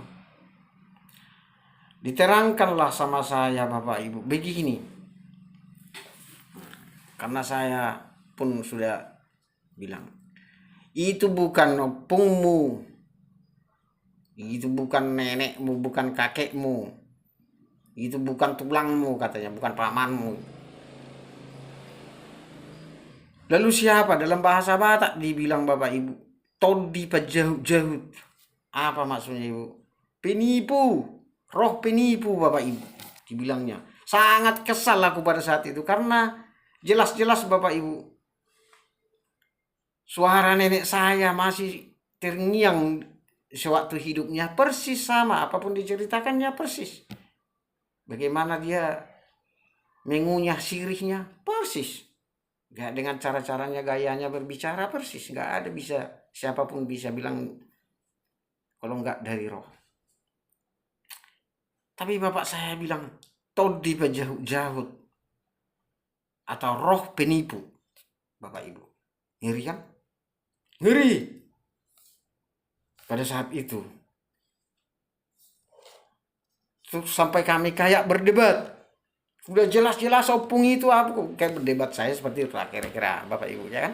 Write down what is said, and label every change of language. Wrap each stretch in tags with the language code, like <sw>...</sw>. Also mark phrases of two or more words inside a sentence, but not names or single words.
<id>Diterangkanlah sama saya Bapak Ibu begini, karena saya pun sudah bilang, itu bukan opungmu, itu bukan nenekmu, bukan kakekmu, itu bukan tulangmu, katanya, bukan pamanmu. Lalu siapa? Dalam bahasa Batak dibilang Bapak Ibu,</id> <bbc>todi pajahut-jahut.</bbc> <id>Apa maksudnya Ibu? Penipu, roh penipu Bapak Ibu dibilangnya. Sangat kesal aku pada saat itu, karena jelas-jelas Bapak Ibu, suara nenek saya masih terngiang sewaktu hidupnya, persis sama apapun diceritakannya, persis. Bagaimana dia mengunyah sirihnya, persis. Gak dengan cara-caranya, gayanya berbicara, persis. Gak ada siapapun bisa bilang kalau nggak dari roh. Tapi bapak saya bilang</id> <bbc>todi pajahut-jahut</bbc> <id>atau roh penipu. Bapak Ibu, ngeri kan? Ngeri. Pada saat itu terus sampai kami kayak berdebat. Udah jelas-jelas opung itu apa, kayak berdebat saya seperti itu lah kira-kira Bapak Ibu, ya kan?</id>